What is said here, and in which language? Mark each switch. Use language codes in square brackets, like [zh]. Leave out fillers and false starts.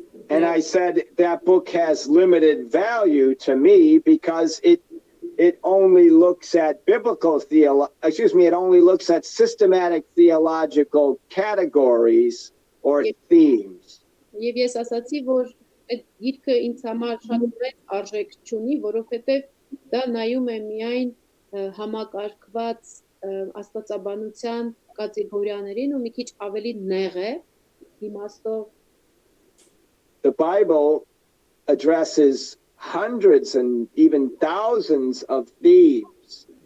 [en] And I said that book has limited value to me because it only looks at it only looks at systematic theological categories or themes. [hy] Եվ ես ասացի, որ այդ գիրքը ինձ համար շատ մեծ արժեք չունի, որովհետև դա նայում է միայն համակարգված աստվածաբանության կատեգորիաներին ու մի քիչ ավելի նեղ է իմաստով։ [en] The Bible addresses hundreds and even thousands of themes.